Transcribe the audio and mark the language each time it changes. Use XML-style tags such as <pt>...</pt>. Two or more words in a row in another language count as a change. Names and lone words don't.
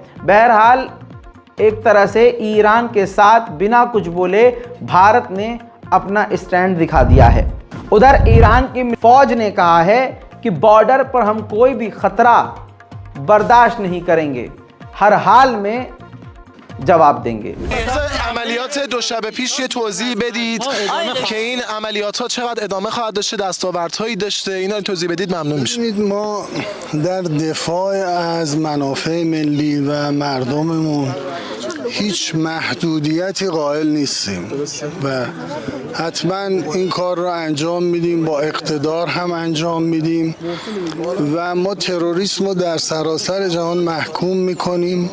<hi>बहरहाल एक तरह से ईरान के साथ बिना कुछ बोले भारत ने अपना स्टैंड दिखा दिया है। उधर ईरान की फौज ने कहा है कि बॉर्डर पर हम कोई भी खतरा बर्दाश्त नहीं करेंगे, हर हाल में जवाब देंगे।</hi> <fa>عملیات دو شب پیش یه توضیح بدید که این عملیات ها چقدر ادامه خواهد داشته، دستاوردهایی داشته، اینا توضیح بدید ممنون میشه. ما در دفاع از منافع ملی و مردممون هیچ محدودیتی قائل نیستیم و حتما این کار رو انجام میدیم، با اقتدار هم انجام میدیم و ما تروریسم رو در سراسر جهان محکوم میکنیم.</fa>